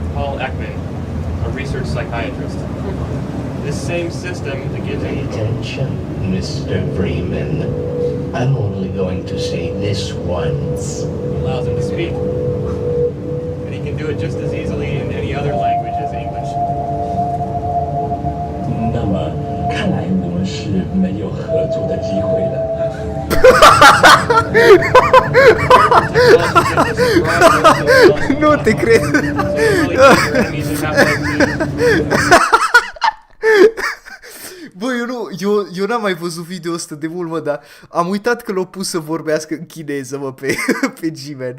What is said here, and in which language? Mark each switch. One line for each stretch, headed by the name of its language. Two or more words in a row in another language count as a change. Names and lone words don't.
English: Paul Ekman, a research psychiatrist. This same system that gives him... Attention, Mr. Freeman. I'm only going to say this once. Allows him to speak. And he can do it just as easily in any other language as English.
Chinese: 那么，看来我们是没有合作的机会了。
Romanian: Nu te cred. Bă, eu n-am mai văzut video ăsta de mult, mă, dar am uitat că l-au pus să vorbească în chineză, mă, pe G-Man.